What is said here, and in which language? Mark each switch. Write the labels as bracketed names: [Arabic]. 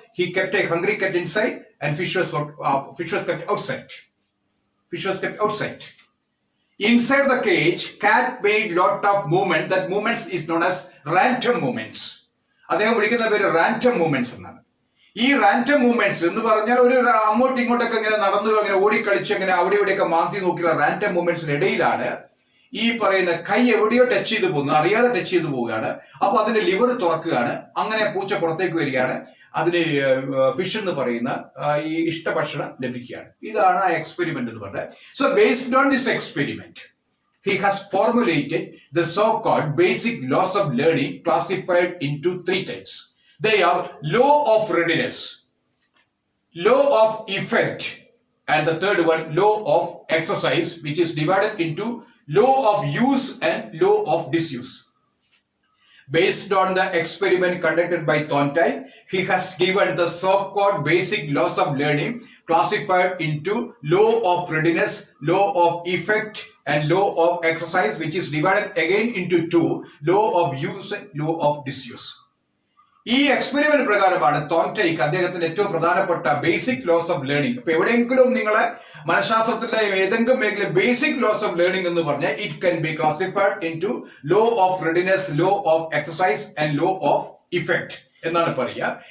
[English] He kept a hungry cat inside and fish was kept outside. Fish was kept outside. Inside the cage, cat made lot of movement. That movements is known as random movements. [Malayalam] അദ്ദേഹം വിളിക്കുന്ന പേര് random movements എന്നാണ്. ഈ random movements എന്ന് പറഞ്ഞാൽ ഒരു അങ്ങോട്ടും ഇങ്ങോട്ടൊക്കെ ഇങ്ങനെ നടന്നു, അങ്ങനെ ഓടിക്കളിച്ച്, അങ്ങനെ അവിടെ ഇവിടെയൊക്കെ മാന്തി നോക്കിയുള്ള റാൻഡം മൂവ്മെന്റ്സിന് ഇടയിലാണ് ഈ പറയുന്ന കൈ എവിടെയോ ടച്ച് ചെയ്ത് പോകുന്നു, അറിയാതെ ടച്ച് ചെയ്ത് പോവുകയാണ്. അപ്പൊ അതിന്റെ ലിവർ തുറക്കുകയാണ്. അങ്ങനെ പൂച്ച പുറത്തേക്ക് വരികയാണ്. അതിന് ഫിഷ് എന്ന് പറയുന്ന ഈ ഇഷ്ടഭക്ഷണം ലഭിക്കുകയാണ്. ഇതാണ് ആ എക്സ്പെരിമെന്റ് എന്ന് പറഞ്ഞത്. [English] So based on this experiment he has formulated the so-called basic laws of learning, classified into 3 types. They are law of readiness, law of effect, and the third one law of exercise, which is divided into law of use and law of disuse. Based on the experiment conducted by Thorndike, he has given the so-called basic laws of learning classified into law of readiness, law of effect, and law of exercise, which is divided again into two, law of use and law of disuse. [Malayalam] ഈ experiment പ്രകാരമാണ് തോൺടൈക്ക് അദ്ദേഹത്തിന്റെ ഏറ്റവും പ്രധാനപ്പെട്ട basic loss of learning. അപ്പൊ എവിടെയെങ്കിലും നിങ്ങളെ മനഃശാസ്ത്രത്തിലെ ഏതെങ്കിലും മേഖല ബേസിക് ലോസ് ഓഫ് ലേണിംഗ് എന്ന് പറഞ്ഞാൽ [English] it can be classified into law of readiness, law of exercise and law of effect [Malayalam] എന്നാണ് പറയുക.